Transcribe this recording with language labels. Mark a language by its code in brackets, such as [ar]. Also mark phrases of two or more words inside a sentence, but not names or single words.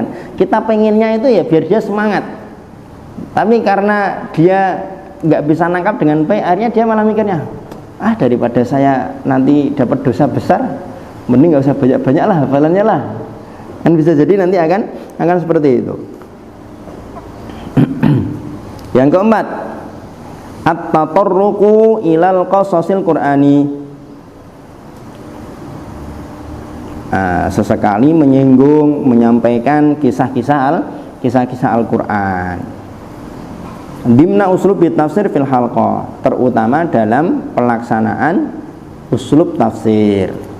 [id] Kita pengennya itu ya biar dia semangat, tapi karena dia nggak bisa nangkap dengan baik, akhirnya dia malah mikirnya, daripada saya nanti dapat dosa besar, mending nggak usah banyak-banyak lah hafalannya lah. Kan bisa jadi nanti akan seperti itu. Yang keempat, [ar] التطرق إلى القصص القرآني, [id] sesekali menyinggung, menyampaikan kisah-kisah Al-Quran dimna [ar] أسلوب تفسير في الحلقة, [id] terutama dalam pelaksanaan [ar] أسلوب تفسير.